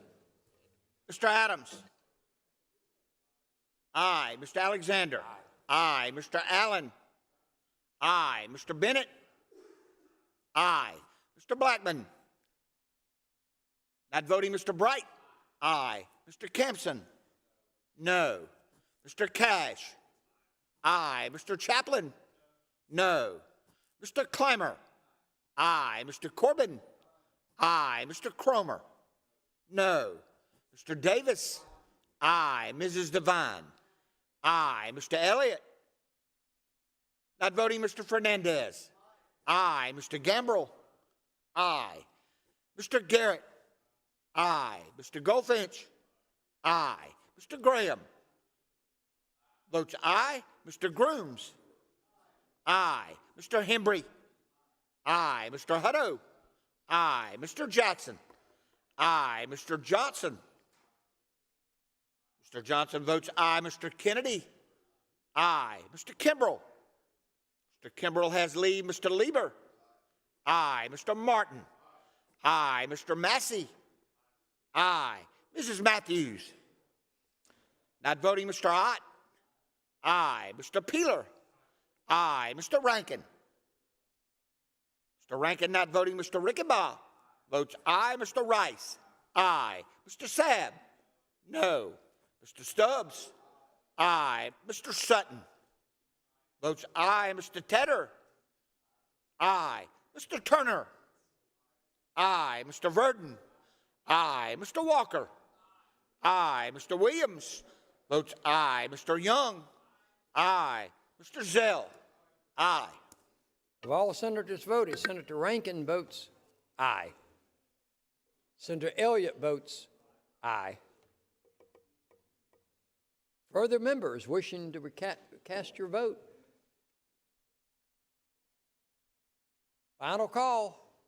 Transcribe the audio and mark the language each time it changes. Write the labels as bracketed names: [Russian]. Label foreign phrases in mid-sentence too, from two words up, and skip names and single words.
[English] Mr. Adams. Aye. Mr. Alexander. Aye. Mr. Allen. Aye. Mr. Bennett. Aye. Mr. Blackman. Not voting, Mr. Bright. Aye. Mr. Kempson. No. Mr. Cash. Aye. Mr. Chaplin. No. Mr. Clymer. Aye. Mr. Corbin. Aye. Mr. Cromer. No. Mr. Davis. Aye. Mrs. Devine. Aye. Mr. Elliott. Not voting, Mr. Fernandez. Aye. Mr. Gambrill. Aye. Mr. Garrett. Aye. Mr. Goldfinch. Aye. Mr. Graham. Votes aye. Mr. Grooms. Aye. Mr. Hembry. Aye. Mr. Hutto. Aye. Mr. Jackson. Aye. Mr. Johnson. Mr. Johnson votes aye. Mr. Kennedy. Aye. Mr. Kimbrell. Mr. Kimbrell has leave. Mr. Lieber. Aye. Mr. Martin. Aye. Mr. Massey. Aye. Mrs. Matthews. Not voting, Mr. Ott. Aye. Mr. Peeler. Aye. Mr. Rankin. Mr. Rankin not voting, Mr. Rickenbaugh. Votes aye. Mr. Rice. Aye. Mr. Sabb. No. Mr. Stubbs. Aye. Mr. Sutton. Votes aye. Mr. Tedder. Aye. Mr. Turner. Aye. Mr. Verdon. Aye. Mr. Walker. Aye. Mr. Williams. Votes aye. Mr. Young. Aye. Mr. Zell. Aye. Of all senators voted, Senator Rankin votes aye. Senator Elliott votes aye. Further members wishing to cast your vote? Final call.